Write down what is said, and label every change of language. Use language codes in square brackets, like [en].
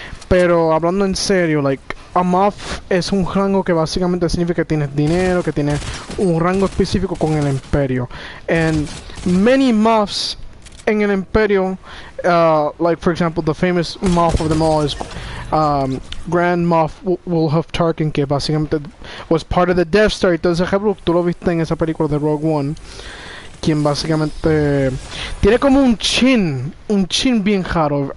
[es] Pero hablando en serio, like, a Moff es un rango que básicamente significa que tienes dinero, que tienes un rango específico con el Imperio. [en] And many Moffs [es] en el Imperio, [en] like for example, the famous Moff of them all is Grand Moff Wilhuff Tarkin, [es] que básicamente [en] was part of the Death Star. [es] Entonces, tú lo viste en esa película de Rogue One, quien básicamente tiene como un chin bien raro.